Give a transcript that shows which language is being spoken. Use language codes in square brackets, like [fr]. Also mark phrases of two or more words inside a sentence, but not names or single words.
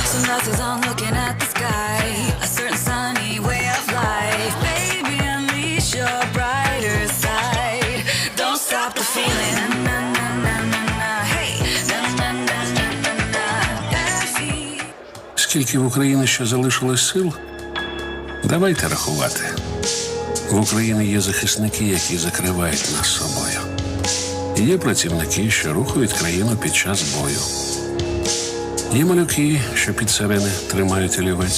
[en] Sunglasses on, looking at the sky. A certain sunny way of life. Baby, unleash your brighter side. Don't stop the feeling. Na, na, na, na, na. Hey. Na, na, na, na, na, na. Every- [uk] Скільки в Україні ще залишилось сил? Давайте рахувати. В Україні є захисники, які закривають нас собою. Є працівники, що рухають країну під час бою. Є малюки, що під сирени тримають олівець.